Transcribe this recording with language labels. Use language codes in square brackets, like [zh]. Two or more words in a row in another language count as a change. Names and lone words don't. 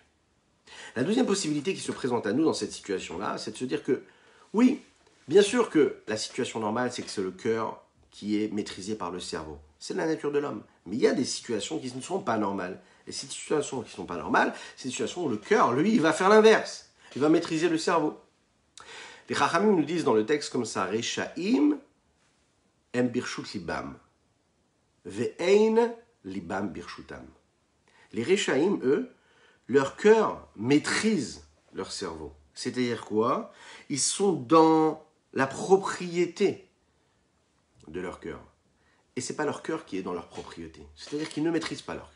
[fr] La deuxième possibilité qui se présente à nous dans cette situation-là, c'est de se dire que, oui, bien sûr que la situation normale, c'est que c'est le cœur qui est maîtrisé par le cerveau. C'est la nature de l'homme. Mais il y a des situations qui ne sont pas normales. Et ces situations qui ne sont pas normales, c'est des situations où le cœur, lui, il va faire l'inverse. Il va maîtriser le cerveau. Les Chachamim nous disent dans le texte comme ça, [he] רשעים הם ברשות לבם, ואין לבם ברשותם. [fr] Les Rechaim, eux, leur cœur maîtrise leur cerveau. C'est-à-dire quoi? Ils sont dans la propriété de leur cœur. Et ce n'est pas leur cœur qui est dans leur propriété. C'est-à-dire qu'ils ne maîtrisent pas leur cœur.